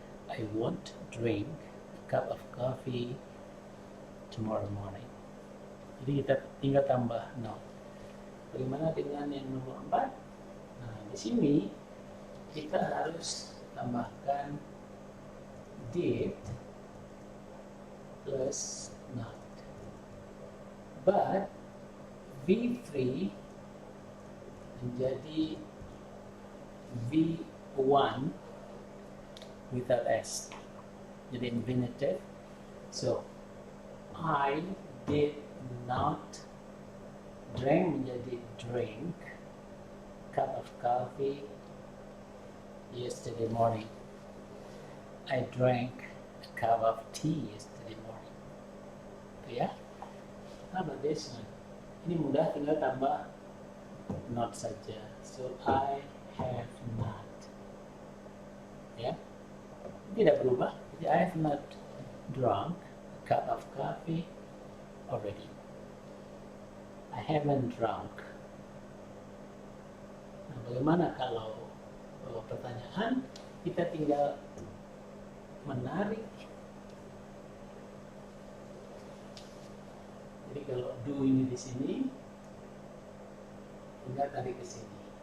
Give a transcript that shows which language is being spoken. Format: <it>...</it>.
<en>I won't drink a cup of coffee tomorrow morning.</en> <id>Jadi kita tinggal tambah not. Bagaimana dengan yang nomor 4? Nah, di sini kita harus tambahkan did plus not. But V3 menjadi V1 without S. Jadi infinitive.</id> <en>So I did not drink</en> <id>menjadi</id> <en>drink cup of coffee yesterday morning. I drank a cup of tea yesterday morning.</en> <id>Itu ya.</id> <en>How about this one?</en> <id>Ini mudah, tinggal tambah not saja.</id> <en>So I have not.</en> <id>Ya. Tidak berubah. Jadi</id> <en>I have not drunk a cup of coffee already. I haven't drunk.</en> <id>Nah, bagaimana kalau pertanyaan kita tinggal menarik. Jadi kalau do ini di sini, tinggal tarik ke sini.</id>